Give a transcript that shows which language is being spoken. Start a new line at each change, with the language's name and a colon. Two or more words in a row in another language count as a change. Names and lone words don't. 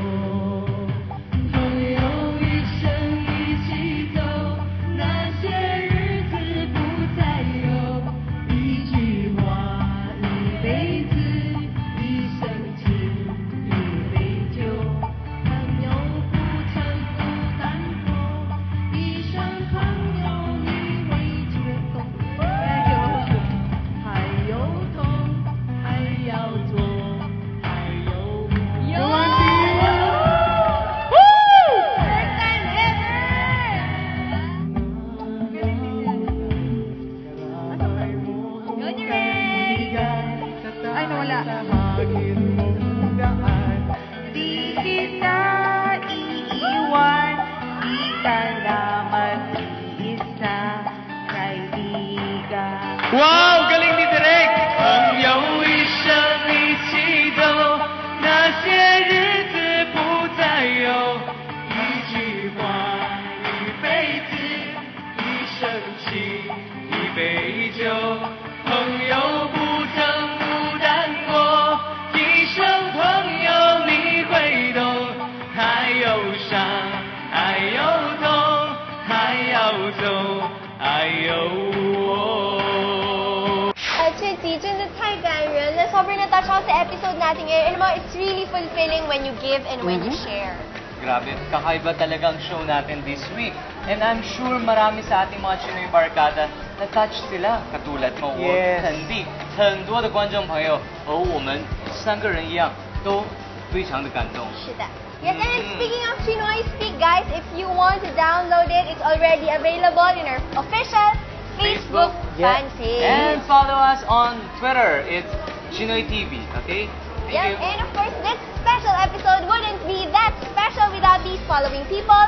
Chinese: 朋友一生一起走，那些日子不再有，一句话，一辈子，一生情，一杯酒。朋友不曾孤单过，一生朋友你会觉懂。还有痛，还要做，还有梦。
Filipino: Ay, nawala. Di kita iiwan, di ka naman isa, kaibigan. Wow! Galing ni Direk!
Chinese: 朋友一生一起走，那些日子不再有，一句话，一辈子，一生情，一杯酒。朋友不曾孤单过，一生朋友你会懂，还有伤，还有痛，还要走，还有我。 Chitty, 真的太感人了.
Filipino: Sobrang na-touch ako sa episode natin ngayon.
English: And it's really fulfilling when you give and when you share.
Filipino: Grabe, kakaiba talagang show natin
English: this week. And I'm sure
Filipino: marami sa ating mga Chinoy Barkada na-touch sila. Katulad mo,
Chinese: 我肯定很多的观众朋友和我们三个人一样都非常的感动。是的.
English: Yes, and speaking of Chinoy Speak, guys, if you want to download it, it's already available in our official Facebook fan page. And follow us on Twitter. It's Chinoy TV, okay? Thank Yes, you. and of course, this special episode wouldn't be that special without these following people.